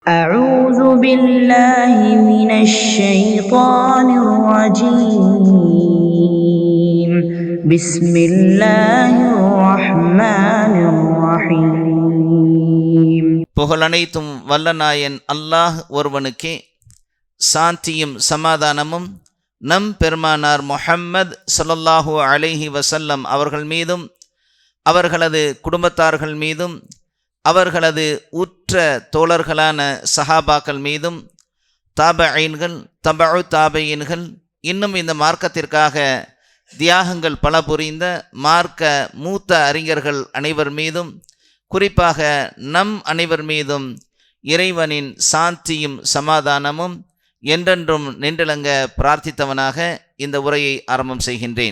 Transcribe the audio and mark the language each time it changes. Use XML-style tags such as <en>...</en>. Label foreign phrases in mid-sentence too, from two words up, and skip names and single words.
<ar>أعوذ بالله من الشيطان الرجيم بسم الله الرحمن الرحيم</ar> <ta>புகழனைத்தும் வல்லநாயன் அல்லாஹ் ஒருவனுக்கே, சாந்தியும் சமாதானமும் நம் பெருமானார் முஹம்மது</ta> <ar>صلى الله عليه وسلم</ar> <ta>அவர்கள் மீதும் அவர்களது குடும்பத்தார்கள் மீதும் அவர்களது உற்ற தோழர்களான சஹாபாக்கள் மீதும் தாபஈன்கள் தபஉ தாபஈன்கள் இன்னும் இந்த மார்க்கத்திற்காக தியாகங்கள் பல புரிந்த மார்க்க மூத்த அறிஞர்கள் அனைவர் மீதும், குறிப்பாக நம் அனைவர் மீதும் இறைவனின் சாந்தியும் சமாதானமும் என்றென்றும் நின்றலங்க பிரார்த்தித்தவனாக இந்த உரையை ஆரம்பம் செய்கின்றேன்.</ta>